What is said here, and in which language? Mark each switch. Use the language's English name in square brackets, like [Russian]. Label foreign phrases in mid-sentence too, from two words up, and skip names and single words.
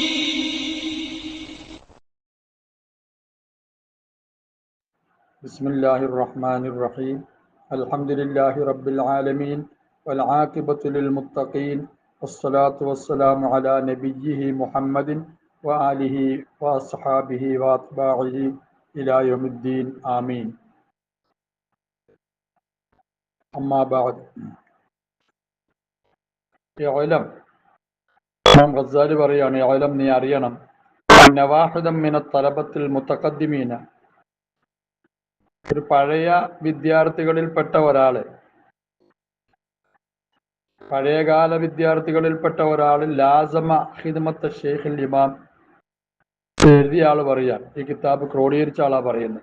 [Arabic] بسم الله الرحمن الرحيم الحمد لله رب العالمين والعاقبة للمتقين والصلاة والسلام على نبيه محمد وآله وأصحابه وأتباعه إلى يوم الدين آمين. أما بعد اعلم [Malayalam] ഇമാം ഗസ്സാലി പറയാണ്, ഇഅ്ലം നീ അറിയണം, [Arabic] أن واحدا من طلبة المتقدمين, [Malayalam] ഒരു പഴയ വിദ്യാർത്ഥികളിൽപ്പെട്ട ഒരാള്, പഴയകാല വിദ്യാർത്ഥികളിൽപ്പെട്ട ഒരാള് [Arabic] لازم خدمة الشيخ [Malayalam] ഇമാം എഴുതിയ ആള് പറയാൻ, ഈ കിതാബ് ക്രോഡീകരിച്ച ആളാ പറയുന്നത്.